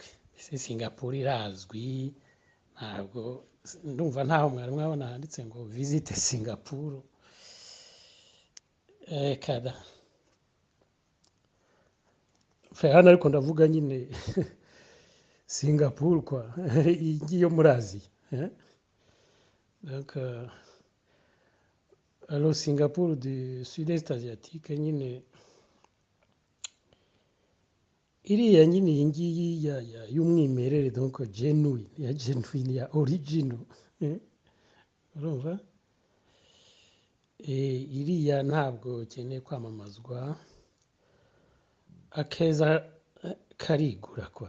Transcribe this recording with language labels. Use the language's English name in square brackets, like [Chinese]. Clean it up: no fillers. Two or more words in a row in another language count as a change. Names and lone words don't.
[Kinyarwanda] Singapore irazwi, ntabwo ndumva ntaho mwari mwabona handitse ngo visite Singapore. Kada hano ariko ndavuga nyine Singapore kwa iyi yo muri Aziya. [French] Donc alors [Kinyarwanda] Singapore [French] du sud-est asiatique [Kinyarwanda] nyine iriya nyine iyi ngiyi y'umwimerere, donc genuine ya original. Urumva? Iriya ntabwo ikeneye kwamamazwa, akeza karigura kwa.